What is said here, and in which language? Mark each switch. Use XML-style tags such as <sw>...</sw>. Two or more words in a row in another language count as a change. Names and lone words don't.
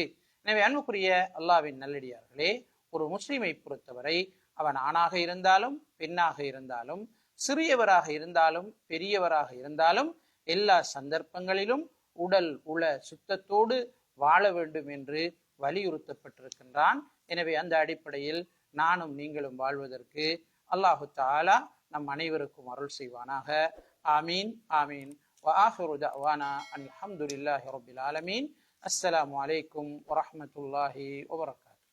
<ta>எனவே அன்புக்குரிய அல்லாஹ்வின் நல்லடியார்களே, ஒரு முஸ்லிமை பொறுத்தவரை அவன் ஆணாக இருந்தாலும் பெண்ணாக இருந்தாலும் சிறியவராக இருந்தாலும் பெரியவராக இருந்தாலும் எல்லா சந்தர்ப்பங்களிலும் உடல் உள சுத்தத்தோடு வாழ வேண்டும் என்று வலியுறுத்தப்பட்டிருக்கின்றான். எனவே அந்த அடிப்படையில் நானும் நீங்களும் வாழ்வதற்கு</ta> <ar>الله تعالى</ar> <ta>நம் அனைவருக்கும் அருள் செய்வானாக.</ta> <ar>آمين آمين. وآخر دعوانا الحمد لله رب العالمين. السلام عليكم ورحمة الله وبركاته.</ar>